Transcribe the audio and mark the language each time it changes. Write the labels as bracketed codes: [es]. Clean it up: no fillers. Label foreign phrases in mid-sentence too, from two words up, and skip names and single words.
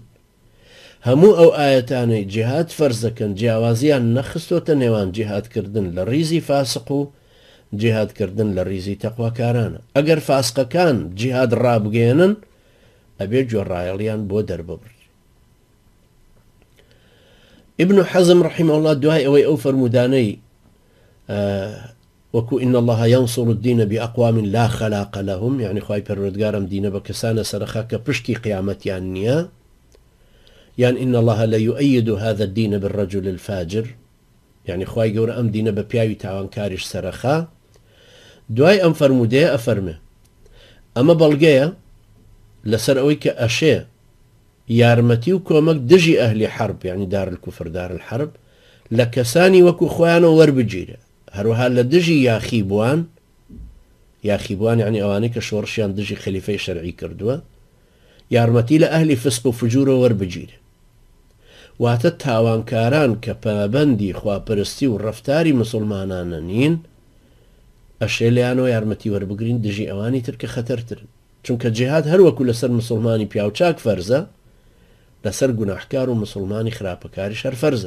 [ckb] هەموو ئەو ئاەتانەی جیهاد فەرز دەکەن جیاوازیان نەخستۆتە نێوان جیهادکردن لە ڕیزی فاسق و جیهادکردن لە ڕیزی تەقواکارانە. ئەگەر فاسقەکان جیهاد ڕابگەێنن ئەبێ گوێڕایەڵیان بۆ دەرببڕ. ابن حزم [ar] رحمه الله [ckb] دوای ئەوەی ئەو فەرمودانەی وەکو [ar] إن الله ينصر الدين بأقوام لا خلاق لهم، [ckb] يعني خواهی پەروەردگارم دینە بە کەسانە سەرخا کە پشتی قیامەتیان نییە، [ar] يعني إن الله لا يؤيد هذا الدين بالرجل الفاجر، [ckb] يعني خواهی گەورە ئەم دینە بە پیاوی تاوانکاریش سەرخا. دوای ئەم فەرمودەیە ئەفەرمێ ئەمە بەڵگەیە لەسەر ئەوەی کە ئەشێ یارمەتی و کۆمەک دژی ئەهلی حرب، [ar] يعني دار الكفر دار الحرب [ckb] لە کەسانی وەکو خۆیانەوە وەربگیرێ، هەروەها لە دژی یاخیبوان يعني ئەوانەی کە شۆڕشیان دژی خەلیفەی شەرعی کردووە یارمەتی لە ئەهلی فسق و فجورەوە وەربگیرێ. واتە تاوانکاران کە پابەندی خواپەرستی و ڕەفتاری مسلمانانە نین ئەشێ لەیانەوە یارمەتی وەربگرین دژی ئەوانی تر کە خەتەرترن، چونکە جیهاد هەروەکو لەسەر مسلمانی پیاوچاک فەرزە لەسەر گوناحکار و مسلمانی خراپەکاریش هەر فەرزە.